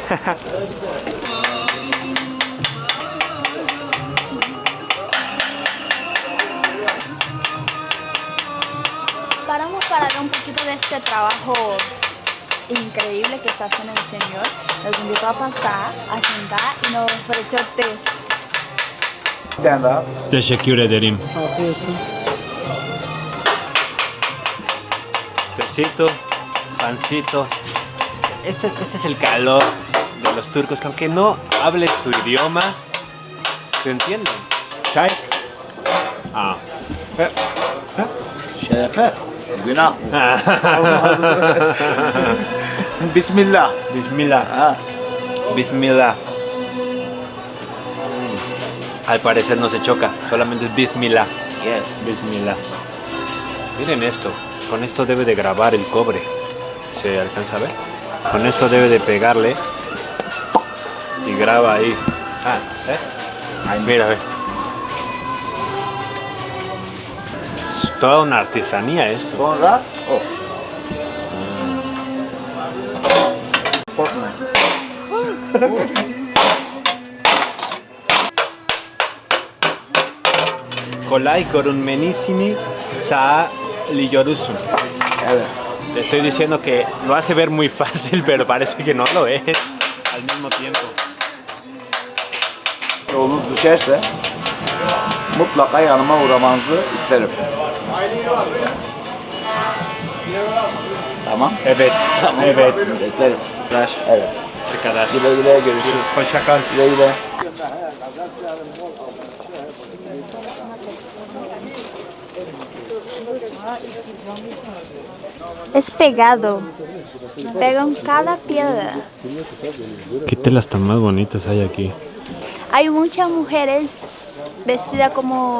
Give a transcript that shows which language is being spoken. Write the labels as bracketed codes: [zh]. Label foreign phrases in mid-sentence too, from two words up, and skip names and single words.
[es] Paramos para ver un poquito de este trabajo increíble que está haciendo el señor. Nos invitó a pasar, a sentar y nos ofreció té. [tr] Bir tane daha. Teşekkür ederim. Afiyet olsun. [es] Tecito, pancito. Este es el calor de los turcos, que aunque no hables su idioma, te entienden. [tr] Çay. Ah. Şerefe. Günah. Bismillah. Bismillah. Ha. Bismillah. [es] Al parecer no se choca, solamente es Bismillah. [en] Yes. [es] Bismillah. Miren esto, con esto debe de grabar el cobre. ¿Se alcanza a ver? Con esto debe de pegarle y graba ahí. Ah, ¿eh? Mira, ve. Es toda una artesanía esto. [tr] Sonra o. Korkma. Kolay görünmenisini sağ liyorusun. Evet. [es] Le estoy diciendo que lo hace ver muy fácil, pero parece que no lo es al mismo tiempo. [tr] Yolunuz düşerse mutlaka yanıma uğramanızı isterim. Tamam. Evet, Tamam. evet. Beklerim. Arkadaş, Evet. arkadaş. Güle güle görüşürüz. Hoşça kal. Güle güle. [es] Es pegado. Pegan cada piedra. ¿Qué telas tan más bonitas hay aquí? Hay muchas mujeres vestidas como...